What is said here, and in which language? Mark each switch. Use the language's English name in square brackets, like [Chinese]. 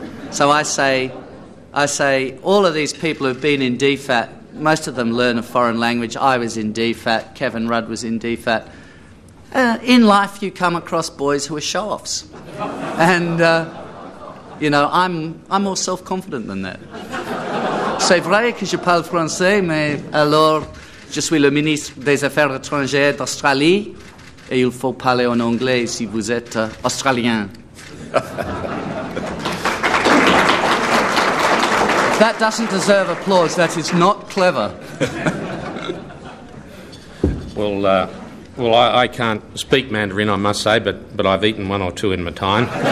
[English] So I say all of these people who've been in DFAT, most of them learn a foreign language. I was in DFAT, Kevin Rudd was in DFAT. In life you come across boys who are show-offs, and I'm more self-confident than that. [French] C'est vrai que je parle français, mais alors je suis le ministre des Affaires étrangères d'Australie et il faut parler en anglais si vous êtes australien. [English] That doesn't deserve applause. That is not clever. Well, I can't speak Mandarin, I must say, but I've eaten one or two in my time.